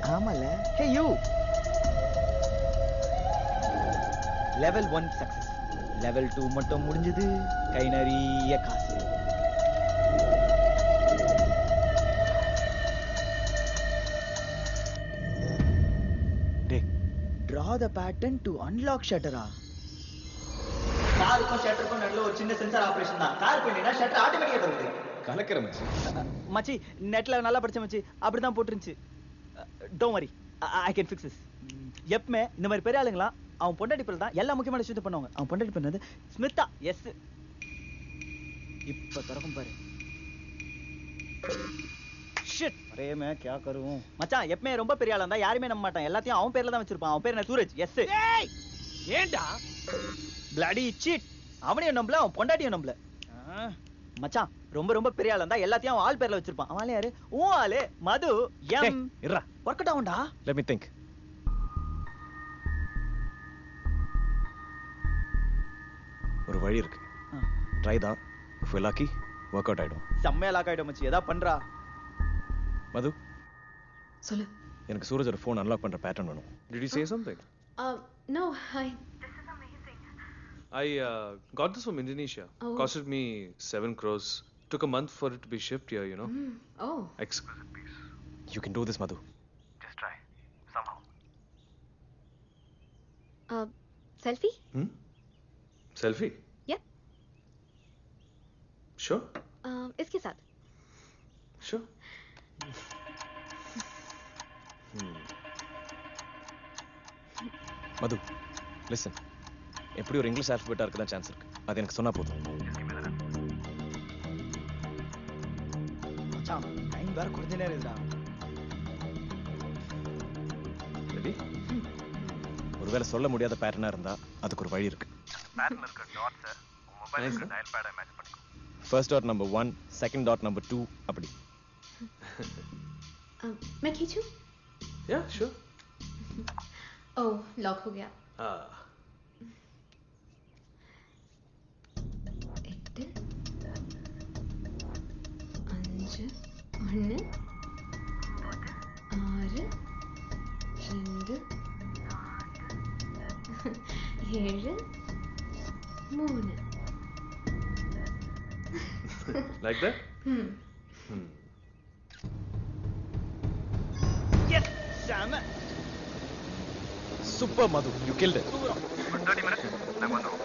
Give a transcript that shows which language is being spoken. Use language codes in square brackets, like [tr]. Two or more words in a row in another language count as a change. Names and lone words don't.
[en] ஆமால. Hey you. Level 1 success. [ta] லெவல் 2 மட்டும் முடிஞ்சது. கை நிறைய காசு. டேய் [en] draw the pattern to unlock shutter-ஆ? [ta] காருக்கும் ஷட்டருக்கும் நடுவுல ஒரு சின்ன சென்சார் ஆபரேஷன் தான். கார் பண்ணினா ஷட்டர் ஆட்டோமேட்டிக்கா திறக்குது. கலக்கிற மச்சி. மச்சி நெட்ல நல்லா படிச்ச மச்சி, அப்படிதான் போட்டுருந்துச்சு. [en] Don't worry, I can fix this. [ta] எப்பமே இந்த மாதிரி பெரிய ஆளுங்களா அவன் பொண்டாட்டி பேர்ல தான் எல்லா முக்கியமான விஷயத்தை பண்ணுவாங்க. அவன் பொண்டாட்டி பண்ணது ஸ்மிதா. எஸ் இப்ப திறக்கும் பாரு. [hi] ஷிட் अरे मैं क्या करूं மச்சான். [ta] எப்பமே ரொம்ப பெரிய ஆளா இருந்தா யாருமே நம்ப மாட்டான். எல்லாத்தையும் அவன் பேர்ல தான் வச்சிருப்பான். அவன் பேர் என்ன? சூரஜ். எஸ். ஏய் ஏண்டா [en] Bloody cheat. [ta] அவனையும் நம்பல, அவன் பொண்டாட்டியும் நம்பல. மச்சான் ரொம்ப ரொம்ப பெரிய ஆளா இருந்தா எல்லாத்தையும் அவன் ஆள் பேர்ல வச்சிருப்பான். அவன் யாரு? உன் ஆளு மது. எம் இருடா. [en] work out [ta] ஆகும்டா. [en] Let me think. [ta] ஒரு வழி இருக்கு. ட்ரை தான். [en] if you lucky work out [ta] ஆயிடும். செம்மையா லாக் ஆயிடும் மச்சி. ஏதா பண்றா. மது சொல்லு. எனக்கு சூரஜோட ஃபோன் அன்லாக் பண்ற பேட்டர்ன் வேணும். [en] Did you say something? No, I got this from Indonesia. Oh. Costed me 7 crores. Took a month for it to be shipped here, you know. Oh. Exquisite piece. You can do this, Madhu. just try somehow Selfie? Selfie? Yeah. Sure. [hi] इसके साथ. [en] Sure. [ta] மது லிசன், எப்படி ஒரு [en] English alphabet [ta] இருக்க தான் சான்ஸ் இருக்கு. அது எனக்கு சொன்னா போதும். மச்சான் டைம் வேற கொஞ்ச நேரம் இருக்குடா. ரெடி? ஒருவேளை சொல்ல முடியாத பேட்டர்னா இருந்தா அதுக்கு ஒரு வழி இருக்கு. பேட்டர்ன் இருக்க டாட்ஸ் உங்க மொபைலுக்கு [en] dial pad [ta] மேட்ச் பண்ணிக்கோ. [en] First dot number 1, second dot number 2 [ta] அப்படி. [hi] मैं खींचूं? [en] Yeah, sure. [hi] ओह लॉक हो गया. 8 5 1 6 2 7 3. [en] Like that? எஸ் சாம [ta] சூப்பர் மது, [en] you killed it. [ta] தூரம் 30 minutes நாங்க வந்துருவோம்.